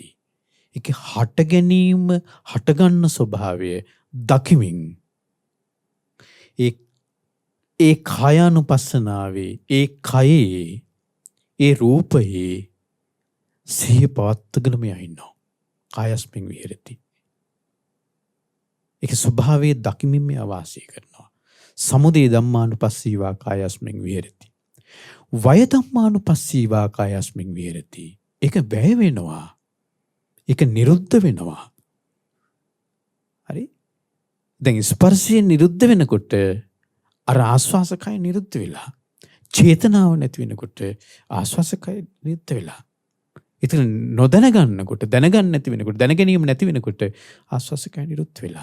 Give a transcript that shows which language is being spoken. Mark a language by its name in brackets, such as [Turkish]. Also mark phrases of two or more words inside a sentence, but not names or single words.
[Sinhala] ඒකේ හට ගැනීම හටගන්න ස්වභාවය දකිමින් ඒ කායානුපස්සනාවේ ඒ කයේ ඒ රූපයේ සිහිය පවත්වාගෙනම ඉන්නවා. [Pali] කායස්මින් විහෙරති. [Sinhala] ඒක ස්වභාවයේ දකිමින් මේ වාසය කරනවා. [Pali] සමුදය ධම්මානුපස්සීවා කායස්මින් විහෙරති. වය ධම්මානුපස්සීවා කායස්මින් විහෙරති. [Sinhala] ඒක වැය වෙනවා. ඒක නිරුද්ධ වෙනවා. හරි? දැන් ස්පර්ශය නිරුද්ධ වෙනකොට අර ආස්වාසකය නිරුද්ධ වෙලා. චේතනාව නැති වෙනකොට ආස්වාසකය නිරුද්ධ වෙලා. ඉතින් නොදැනගන්නකොට දැනගන්න නැති වෙනකොට දැනගැනීම නැති වෙනකොට ආස්වාසකය නිරුද්ධ වෙලා.